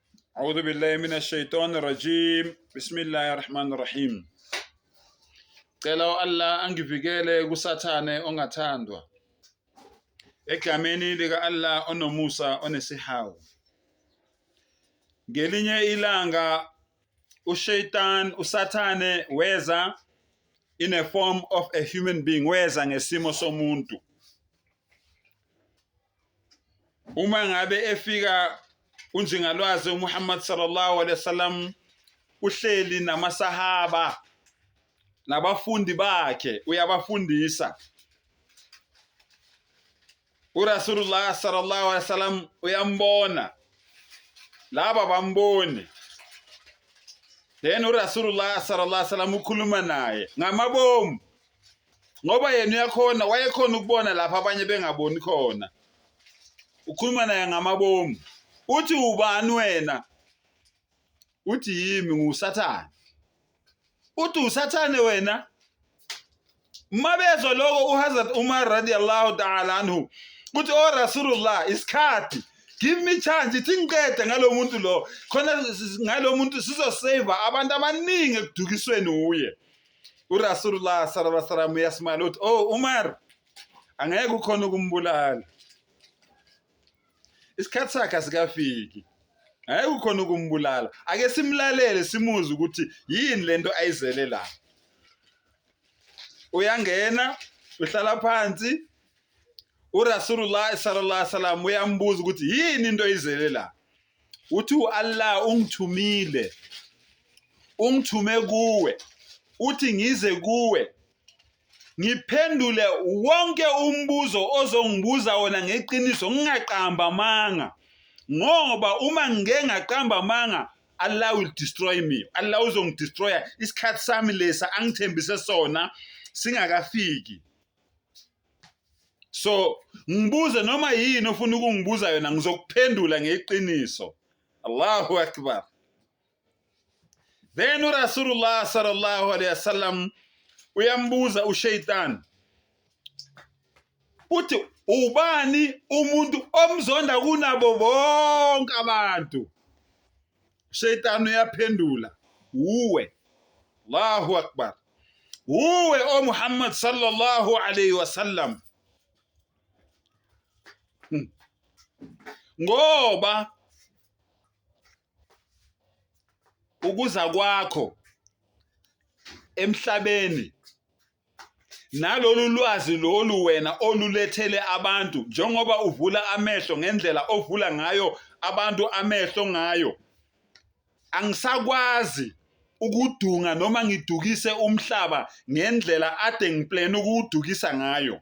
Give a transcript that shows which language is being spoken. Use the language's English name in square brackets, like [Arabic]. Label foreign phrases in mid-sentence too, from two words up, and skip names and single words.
[Arabic] أعوذ بالله من الشيطان الرجيم بسم الله الرحمن الرحيم. [Zulu] Cela Allah angivikele kusathane ongathandwa. Egameni lika Allah onomusa onesihawu. Ngelinye ilanga usathane weza [English] in a form of a human being, [Zulu] weza ngesimo somuntu. Uma ngabe efika unjingalwazi uMuhammad [Arabic] صلى الله عليه وسلم [Zulu] uhleli namasahaba nabafundi bakhe uyabafundisa. uRasulullah [Arabic] صلى الله عليه وسلم [Zulu] uyambona laba bamboni, then uRasulullah [Arabic] صلى الله عليه وسلم [Zulu] ukhuluma naye ngamabomu ngoba yena uyakhona, wayekhona ukubona lapha abanye bengaboni khona. Ukhuluma naye ngamabomu, uthi ubani wena? Uthi yimi ngusathane. Uthi usathane wena? Mabezo lokho uHazrat Umar [Arabic] رضي الله تعالى عنه [Zulu] uthi o Rasulullah, isikhathi, [English] give me chance [Zulu] ithi ngiqede ngalomuntu lo, khona ngalomuntu sizosave abantu abaningi ekudukisweni uye. uRasulullah [Arabic] صلى الله عليه وسلم [Zulu] uyasmala uthi oh Umar, angeke ukhona ukumbulala, isikhathi sakhe asikafiki, angeke ukhona ukumbulala. Ake simlalele simuze ukuthi yini lento ayizele la. Uyangena, uhlala phansi, uRasulullah [Arabic] صلى الله عليه وسلم [Zulu] uyambuza ukuthi yini into ayizele la. Uthi Allah ungithume kuwe, uthi ngize kuwe ngiphendule wonke umbuzo ozongibuza wona ngeqiniso, ngingaqamba amanga, ngoba uma ngeke ngaqamba amanga [English] Allah will destroy me. [Zulu] Allah uzongidestroya isikhathi sami lesa angithembise sona singakafiki. So ngibuze noma yini ofuna ukungibuza yona, ngizokuphendula ngeqiniso. [Arabic] الله أكبر. [Zulu] Then uRasulullah [Arabic] صلى الله عليه وسلم [Zulu] uyambuza ushaytan, uthi ubani umuntu omzonda kunabo bonke abantu? Ushaytan uyaphendula, uwe. [Arabic] الله أكبر. [Zulu] Uwe o Muhammad [Arabic] صلى الله عليه وسلم. [Zulu] Ngoba ukuza kwakho emhlabeni nalolu lwazi lolu wena olulethele abantu, njengoba uvula amehlo ngendlela ovula ngayo abantu amehlo ngayo, angisakwazi ukudunga noma ngidukise umhlaba ngendlela ade ngiplane ukudukisa ngayo.